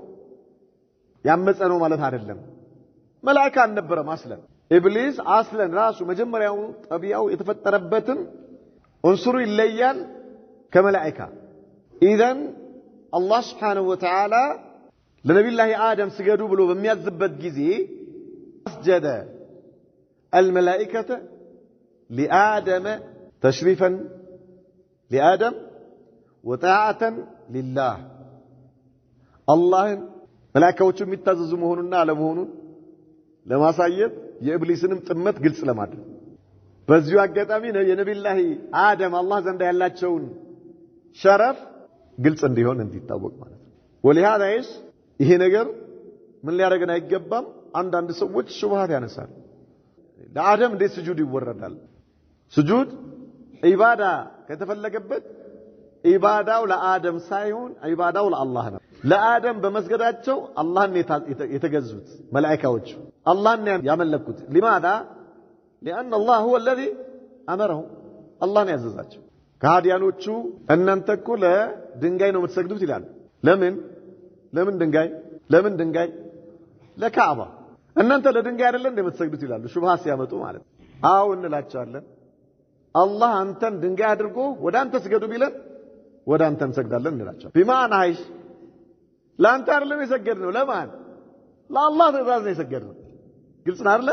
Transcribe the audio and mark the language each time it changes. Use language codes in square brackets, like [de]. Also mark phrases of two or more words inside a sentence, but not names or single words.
[am] ያመፀ ነው ማለት አይደለም። መላእክት አልነበረም አስለን ኢብሊስ አስለን ራሱ መጀመሪያው ጠቢያው የተፈጠረበትን እንሱሩ ይለያል ከመላእክት። ኢዘን አላህ [ar] سبحانه وتعالى [am] ለነብዩላህ አደም ስገዱ ብሎ በሚያዝበት ጊዜ አስጀደ [ar] الملائكة لآدم تشريفا لآدم وطاعة لله الله [am] መላእክቶቹ የሚታዘዙ መሆኑና አለመሆኑን ለማሳየት የኢብሊስንም ጥመት ግልጽ ለማድረግ በዚሁ አጋጣሚ የነብዩላህ አደም አላህ ዘንድ ያላቸውን ሸረፍ ግልጽ እንዲሆን እንዲታወቅ ማለት ነው። ወለሃዳ ይሄ ነገር ምን ሊያደርገን አይገባም። አንዳንድ ሰዎች ሹብሃት ያነሳሉ። ለአደም እንዴት ስጁድ ይወረዳል? ስጁድ ኢባዳ ከተፈለገበት ኢባዳው ለአደም ሳይሆን ኢባዳው ለአላህ ነው። ለአደም በመስገዳቸው አላህን የተገዙት መላእክቶች አላህን ያመለኩት [ar] لماذا لأن الله هو الذي أمرهم [am] አላህን ያዘዛቸው። ከሃዲያኖቹ እናንተ እኮ ለድንጋይ ነው የምትሰግዱት ይላሉ። ለምን ድንጋይ ለካዕባ እናንተ ለድንጋይ አይደለም እንደምትሰግዱት ይላሉ። ሹብሃ ሲያመጡ ማለት አው እንላቸዋለን። አላህ አንተን ድንጋይ አድርጎ ወደ አንተ ስገዱ ቢለን ወደ አንተ እንሰግዳለን እንላቸዋለን። بمعنى አይሽ ለአንተ አይደለም የሰገድነው ለማን ለአላህ ትእዛዝ ነው የሰገድነው። ግልጽ ነው አይደል?